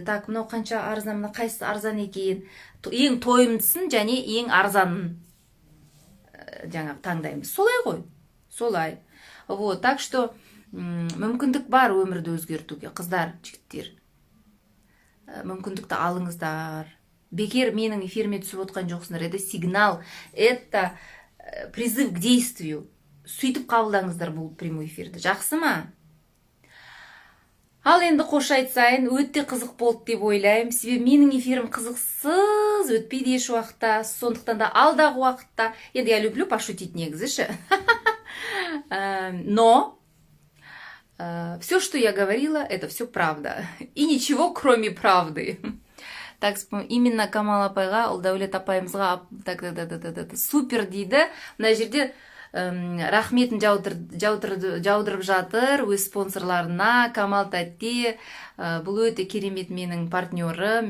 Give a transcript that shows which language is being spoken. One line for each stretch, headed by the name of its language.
Kazakh: Так, мынау қанша арзан, мына қайсысы арзан екен. Ең тойымдысын және ең арзанын жаңа таңдаймыз. Солай ғой. Солай. Вот, так что мүмкіндік бар өмірді өзгертуге, қыздар, жігіттер. Мүмкіндікті алыңыздар. Бекер менің эфиріме түсіп отқан жоқсыңдар.
Russian: Это сигнал, это призыв к действию.
Kazakh: Сөйтіп қабылдаңыздар бұл прямой эфирді. Жақсы ма? Ал енді қош айтсайын, өте қызық болды деп ойлаймын. Себебі менің эфирім қызықсыз өтпейді еш уақытта. Сондықтан да алдағы уақытта, енді
Russian: я люблю пошутить
Kazakh: негізі.
Russian: Но все, что я говорила, это все правда. И ничего, кроме правды.
Kazakh: Так, именно Камал апайға, Ұлдаулет апайымызға супер дейді. Мына жерде рахметін жаудырып жатыр өз спонсорларына. Камал Тәтте, бұл өте керемет менің партнерым.